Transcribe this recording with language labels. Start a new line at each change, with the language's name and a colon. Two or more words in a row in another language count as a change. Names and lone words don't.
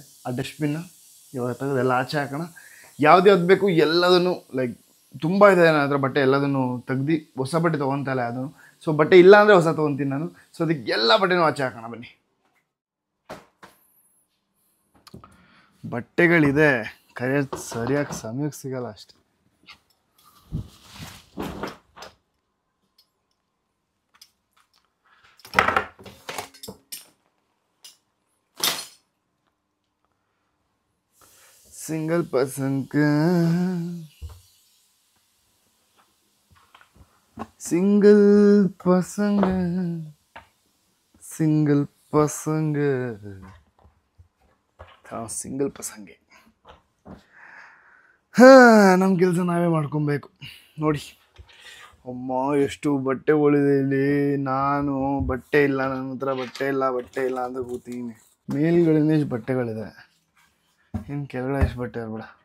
Kannada: ಆ ಡಸ್ಟ್ಬಿನ್ನ ಇವಾಗ ತೆಗೆದು ಎಲ್ಲ ಆಚೆ ಹಾಕೋಣ. ಯಾವ್ದು ಬೇಕು ಎಲ್ಲದನ್ನು, ಲೈಕ್ ತುಂಬ ಇದೆ ನನ್ನ ಹತ್ರ ಬಟ್ಟೆ, ಎಲ್ಲದನ್ನು ತೆಗ್ದು ಹೊಸ ಬಟ್ಟೆ ತೊಗೊತಾ ಇಲ್ಲ ಯಾವುದೂ. ಸೊ ಬಟ್ಟೆ ಇಲ್ಲ ಅಂದರೆ ಹೊಸ ತೊಗೊತೀನಿ ನಾನು. ಸೊ ಅದಕ್ಕೆ ಎಲ್ಲ ಬಟ್ಟೆನೂ ಆಚೆ ಹಾಕೋಣ ಬನ್ನಿ. ಬಟ್ಟೆಗಳಿದೆ, ಕರೆಯೋದು ಸರಿಯಾಗಿ ಸಮಯಕ್ಕೆ ಸಿಗಲ್ಲ ಅಷ್ಟೆ. सिंगल पसंग सिंगल पसंग सिंगल पसंग हाँ सिंगल पसंगे. ನಮ್ಮ ಕೆಲಸ ನಾವೇ ಮಾಡ್ಕೊಬೇಕು ನೋಡಿ. ಅಮ್ಮ ಎಷ್ಟು ಬಟ್ಟೆಗಳಿದೆ ಇಲ್ಲಿ. ನಾನು ಬಟ್ಟೆ ಇಲ್ಲ, ನನ್ನ ಹತ್ರ ಬಟ್ಟೆ ಇಲ್ಲ ಅಂತ ಕೂತೀನಿ. ಮೇಲ್ಗಳಿಂದ ಎಷ್ಟು ಬಟ್ಟೆಗಳಿದೆ, ಇನ್ನು ಕೆಳಗಡೆ ಎಷ್ಟು ಬಟ್ಟೆ ಇರ್ಬೇಡ.